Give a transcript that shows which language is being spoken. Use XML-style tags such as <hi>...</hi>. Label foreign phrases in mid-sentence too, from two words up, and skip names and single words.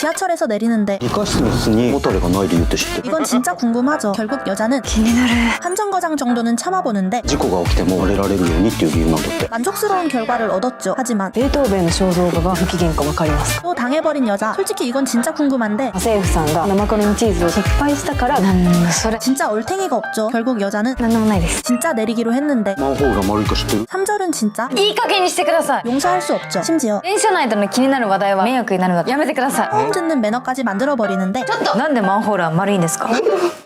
<ko>지하철에서 내리는데</ko> <ja>理科室の椅子にモタレがない理由って知ってる？</ja> <ko>이건 진짜 궁금하죠. 결국 여자는 한정거장 정도는 참아보는데</ko> <ja>事故が起きても慣れられるようにっていう理由なんだって。</ja> <ko>만족스러운 결과를 얻었죠. 하지만</ko> <ja>ベートーベンの肖像画が不機嫌か分かります。</ja> <ko>또 당해버린 여자. 솔직히 이건 진짜 궁금한데</ko> <ja>家政婦さんが生クリームチーズを失敗したからなんだそれ</ja> <ko>진짜 얼탱이가 없죠. 결국 여자는</ko> <ja>なんでもないです。</ja> <ko>진짜 내리기로 했는데</ko> <ja>マンホールが丸いか知ってる？</ja> <ko>3절은 진짜</ko> <ja>いい加減にしてください。</ja> <ko>용서할 수 없죠. 심지어</ko> <ja>電車内での気になる話題は迷惑になるのでやめてください。</ja> <ko>처음 듣는 매너까지 만들어버리는데</ko> <ja>なんでマンホールは丸いんですか？</ja>